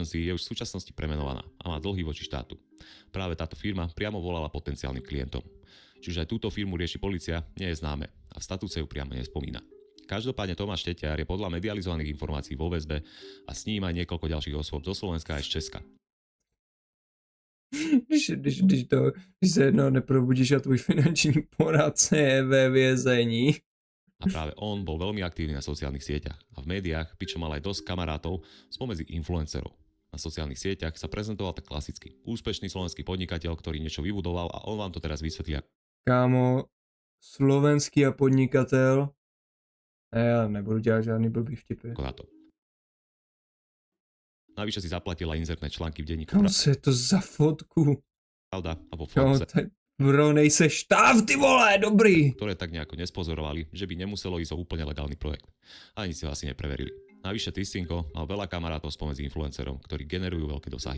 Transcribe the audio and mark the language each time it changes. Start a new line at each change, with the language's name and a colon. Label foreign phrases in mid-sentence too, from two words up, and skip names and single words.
Slovak: Agency je už v súčasnosti premenovaná a má dlhy voči štátu. Práve táto firma priamo volala potenciálnym klientom. Čiže aj túto firmu rieši polícia, nie je známe a v statúce ju priamo nespomína. Každopádne Tomáš Štetiar je podľa medializovaných informácií vo väzbe a s ním aj niekoľko ďalších osôb zo Slovenska aj z Česka.
Czech: Když se jednou neprobudíš a tvůj finanční poradce je ve vězení.
Slovak: A práve on bol veľmi aktívny na sociálnych sieťach a v médiách, pričom mal aj dosť kamarátov spomedzi influencerov. Na sociálnych sieťach sa prezentoval tak klasicky. Úspešný slovenský podnikateľ, ktorý niečo vybudoval a on vám to teraz vysvetlí
Czech: Kámo, slovenský a podnikatel. A já nebudu dělat žádný blbý vtipy.
Slovak: ako na to. Navyše si zaplatila inzertné články v denníku
Czech: Kam se je to za fotku?
Slovak: Pravda a vo
Czech: No,
Slovak: Forbese,
Czech: tak bro, nejseš štáv, ty vole, dobrý.
Slovak: ktoré tak nejako nespozorovali, že by nemuselo ísť o úplne legálny projekt. Ani si ho asi nepreverili. Navyše Tistinko mal veľa kamarátov spomedzi influencerom, ktorí generujú veľké dosahy.